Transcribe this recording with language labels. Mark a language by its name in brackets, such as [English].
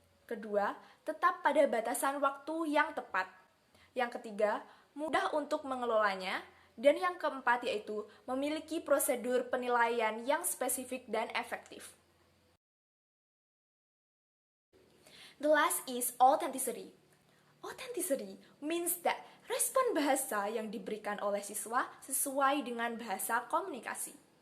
[Indonesian] Kedua, tetap pada batasan waktu yang tepat. Yang ketiga, mudah untuk mengelolanya. Dan yang keempat yaitu memiliki prosedur penilaian yang spesifik dan efektif. [English] The last is authenticity. Authenticity means that [Indonesian] respon bahasa yang diberikan oleh siswa sesuai dengan bahasa komunikasi.